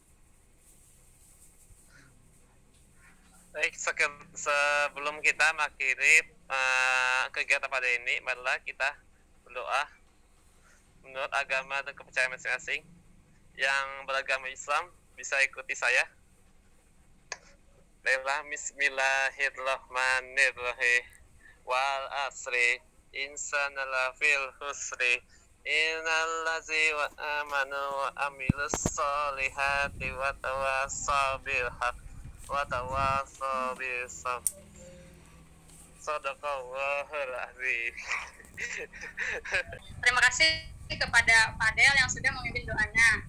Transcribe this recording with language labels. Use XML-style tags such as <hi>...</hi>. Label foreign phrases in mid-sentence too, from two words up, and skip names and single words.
<id>Baik, sebelum kita mengakhiri kegiatan pada ini, marilah kita berdoa menurut agama dan kepercayaan masing-masing. Yang beragama Islam bisa ikuti saya. Baiklah,</id> <ar>بسم الله الرحمن الرحيم. والعصر الإنسان لفي خسر إن الذين وآمنوا وعملوا الصالحات وتواصوا بالحق وتواصوا بالصبر. صدق الله العظيم.</ar> <id>Terima kasih kepada Fadel yang sudah memimpin doanya.</id>